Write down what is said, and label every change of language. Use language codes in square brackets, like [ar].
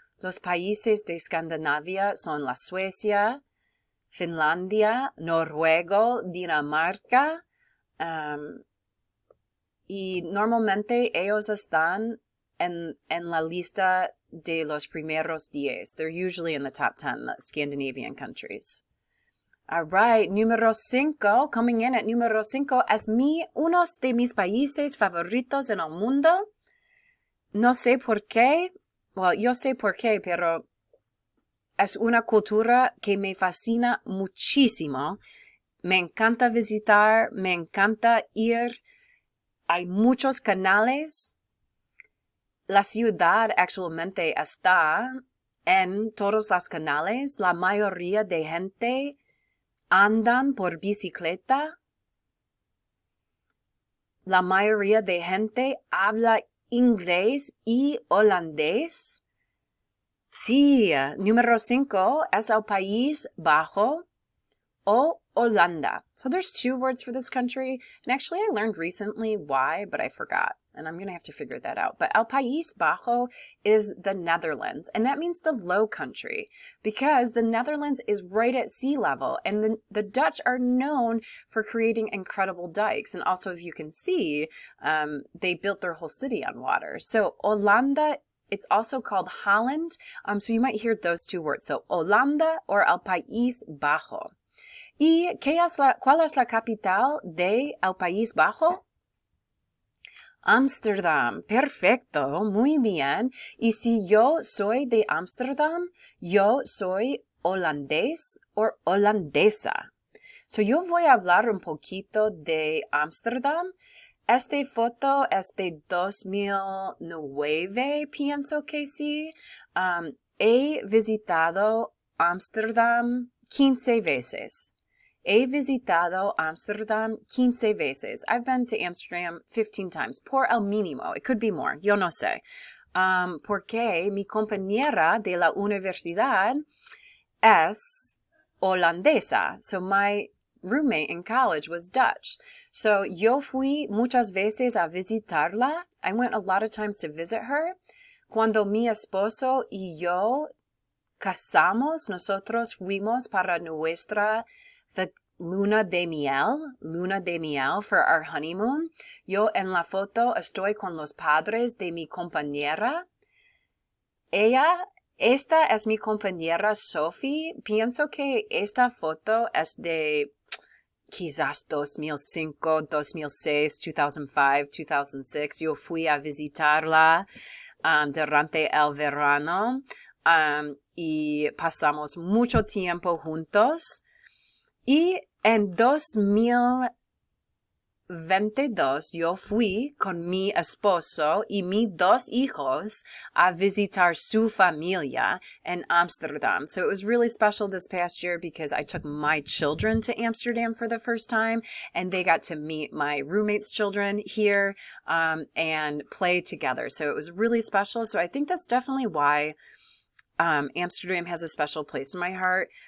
[es] Los países de Escandinavia son la Suecia, Finlandia, Noruega, Dinamarca, y normalmente ellos están en la lista de los primeros 10. [en] They're usually in the top 10, the Scandinavian countries. All right, [es] número 5, [en] coming in at [es] número 5, es uno de mis países favoritos en el mundo. No sé por qué, yo sé por qué, pero es una cultura que me fascina muchísimo. Me encanta visitar, me encanta ir. Hay muchos canales. La ciudad actualmente está en todos los canales. La mayoría de gente andan por bicicleta. La mayoría de gente habla inglés y holandés. Sí, número 5 es el País Bajo o Holanda. [en] So there's 2 words for this country. And actually I learned recently why, but I forgot. And I'm going to have to figure that out. But El País Bajo is the Netherlands. And that means the low country. Because the Netherlands is right at sea level. And the Dutch are known for creating incredible dikes. And also, if you can see, they built their whole city on water. So Holanda, it's also called Holland. So you might hear those 2 words. [es] So Holanda or El País Bajo. ¿Y cuál es la capital de El País Bajo? Ámsterdam. Perfecto. Muy bien. Y si yo soy de Ámsterdam, yo soy holandés o holandesa. So yo voy a hablar un poquito de Ámsterdam. Esta foto es de 2009, pienso que sí. He visitado Ámsterdam 15 veces. He visitado Amsterdam 15 veces. [en] I've been to Amsterdam 15 times. [es] Por el mínimo. [en] It could be more. [es] Yo no sé. Porque mi compañera de la universidad es holandesa. [en] So my roommate in college was Dutch. [es] So yo fui muchas veces a visitarla. [en] I went a lot of times to visit her. [es] Cuando mi esposo y yo casamos, nosotros fuimos para nuestra luna de miel [en] for our honeymoon. [es] Yo en la foto estoy con los padres de mi compañera. Esta es mi compañera Sophie. Pienso que esta foto es de quizás 2005, 2006, 2005, 2006. Yo fui a visitarla durante el verano y pasamos mucho tiempo juntos. Y en 2022 yo fui con mi esposo y mis 2 hijos a visitar su familia in Amsterdam. [en] So it was really special this past year because I took my children to Amsterdam for the first time, and they got to meet my roommate's children here and play together. So it was really special. So I think that's definitely why Amsterdam has a special place in my heart.